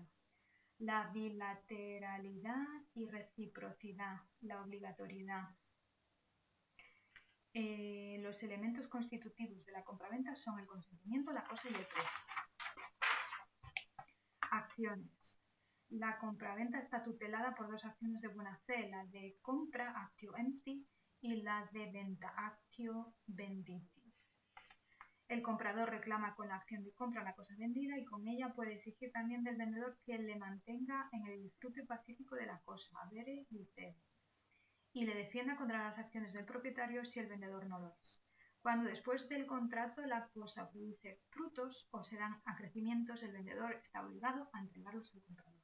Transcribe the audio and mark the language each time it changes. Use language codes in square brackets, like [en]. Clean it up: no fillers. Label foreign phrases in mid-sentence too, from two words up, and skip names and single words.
[es] La bilateralidad y reciprocidad, la obligatoriedad. Los elementos constitutivos de la compraventa son el consentimiento, la cosa y el precio. Acciones. La compraventa está tutelada por dos acciones de buena fe, la de compra, [la] actio empti, [es] y la de venta, [la] actio venditi. [es] El comprador reclama con la acción de compra la cosa vendida y con ella puede exigir también del vendedor que le mantenga en el disfrute pacífico de la cosa, avere y utere. y le defienda contra las acciones del propietario si el vendedor no lo es. Cuando después del contrato la cosa produce frutos o se dan acrecimientos, el vendedor está obligado a entregarlos al comprador.